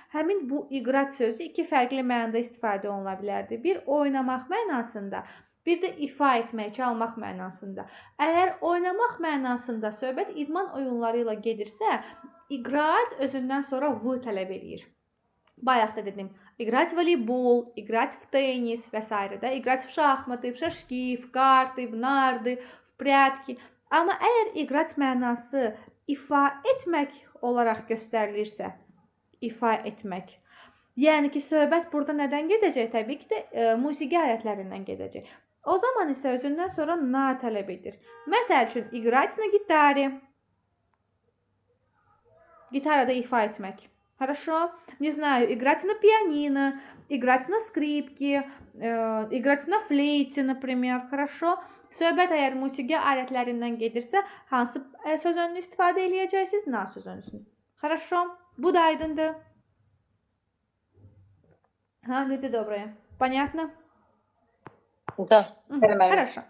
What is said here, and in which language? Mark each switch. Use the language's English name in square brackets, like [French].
[Azerbaijani] Həmin bu iqrat sözü iki fərqli mənada istifadə oluna bilərdi. Bir, oynamaq mənasında. Bir də ifa etmək, çalmaq mənasında. Əgər oynamaq mənasında söhbət idman oyunları ilə gedirsə, играть özündən sonra v tələb eləyir. Bayaq da dedim, [Russian] играть в волейбол, играть в теннис və s. da, играть в шахматы, в шашки, в карты, в нарды, в прятки. [Azerbaijani] Amma əgər играть mənası ifa etmək olaraq göstərilirsə, ifa etmək. Yəni ki, söhbət burada nədən gedəcək? Təbii ki də musiqi alətlərindən gedəcək. O zaman isə özündən sonra na tələb edir. Məsəl üçün, [Russian] играть на гитаре. [Azerbaijani] Gitarada ifa etmək. [Russian] Хорошо? Не знаю, играть на пианино, играть на скрипке, играть на флейте, например. Хорошо? [Azerbaijani] Söhbət əgər musiqi alətlərindən gedirsə, hansı sözünü istifadə edəcəksiniz? Na sözünü. [Russian] Хорошо? [Azerbaijani] Bu da aydındır. [Russian] Люди добрые. Понятно? Da. Хорошо.